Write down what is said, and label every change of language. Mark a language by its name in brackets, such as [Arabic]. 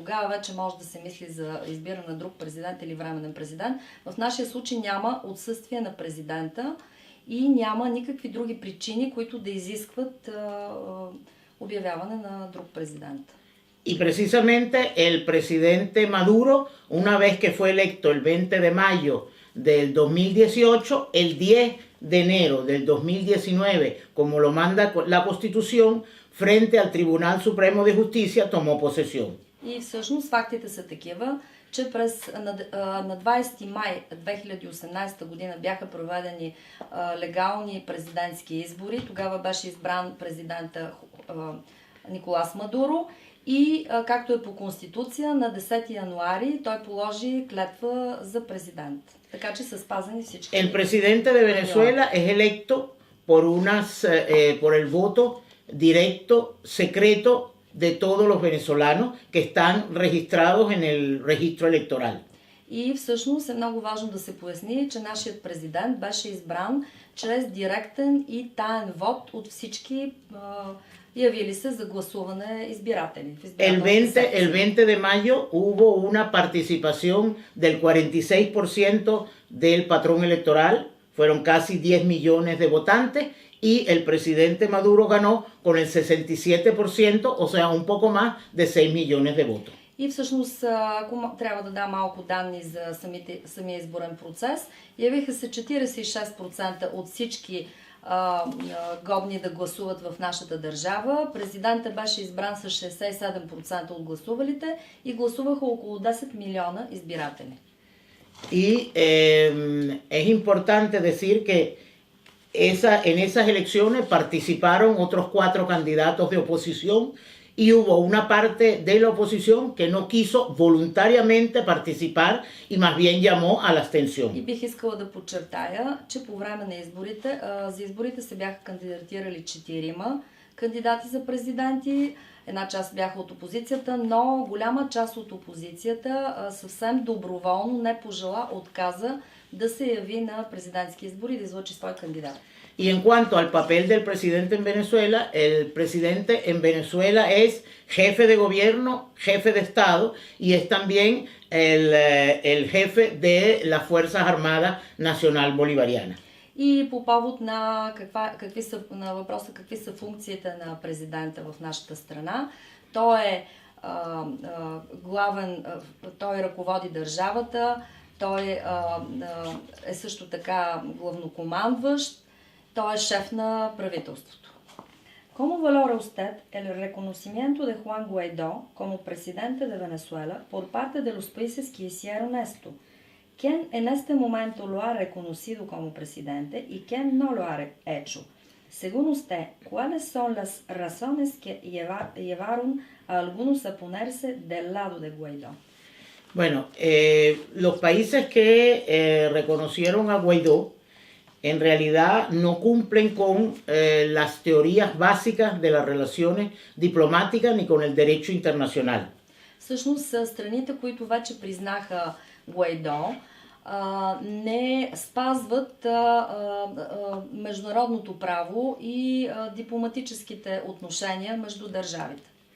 [Bulgarian] Тогава вече може да се мисли за избиране на друг президент или временен президент. В нашия случай няма отсъствие на президента и няма никакви други причини, които да изискват обявяване на друг президент. [Spanish] Y precisamente el presidente Maduro, una vez que fue electo el 20 de mayo del 2018, el 10 de enero del 2019, como lo manda la Constitución, frente al Tribunal Supremo de Justicia, tomó posesión. [Bulgarian] И всъщност фактите са такива, че на 20 май 2018 година бяха проведени легални президентски избори. Тогава беше избран президента Николас Мадуро и както е по Конституция, на 10 януари той положи клетва за президент. Така че са спазени всички. [Spanish] El presidente de Venezuela es electo por el voto directo, secreto de todos los venezolanos que están registrados en el registro electoral. [Bulgarian] И всъщност е много важно да се поясни, че нашият президент беше избран чрез директен и таен вод от всички явили се за гласуване избиратели. [Spanish] El 20 de mayo hubo una participación del 46% del padrón electoral, fueron casi 10 millones de votantes y el presidente Maduro ganó con el 67%, o sea, un poco más de 6 millones de votos. [Bulgarian] И всъщност, ако трябва да дам малко данни за самия изборен процес, явиха се 46% от всички годни да гласуват в нашата държава. Президентът беше избран с 67% от гласувалите и гласуваха около 10 милиона избиратели. [Spanish] Y es importante decir que en esas elecciones participaron otros 4 candidatos de oposición y hubo una parte de la oposición que no quiso voluntariamente participar y más bien llamó a la abstención. [Bulgarian] И бих искала да подчертая, че по време на изборите, за изборите се бяха кандидатирали 4 кандидати за президенти. Една част бяха от опозицията, но голяма част от опозицията съвсем доброволно не пожела, отказа да се яви на президентски избори и да излъчи свой кандидат. [Spanish] Y en cuanto al papel del presidente en Venezuela, el presidente en Venezuela es jefe de gobierno, jefe de Estado y es también el jefe de las Fuerzas Armadas Nacional Bolivariana. [Bulgarian] И по повод на въпроса какви са функциите на президента в нашата страна, той е главен, той ръководи държавата, той е също така главнокомандващ, той е шеф на правителството. [Spanish] ¿Cómo valora usted el reconocimiento de Juan Guaidó como presidente de Venezuela por parte de los países que hicieron esto? ¿Quién en este momento lo ha reconocido como presidente y quién no lo ha hecho? Según usted, ¿cuáles son las razones que llevaron a algunos a ponerse del lado de Guaidó? Bueno, los países que reconocieron a Guaidó en realidad no cumplen con las teorías básicas de las relaciones diplomáticas ni con el derecho internacional. [Bulgarian] Всъщност, страните, които вече признаха Гуайдо, не спазват международното право и дипломатическите отношения между държавите.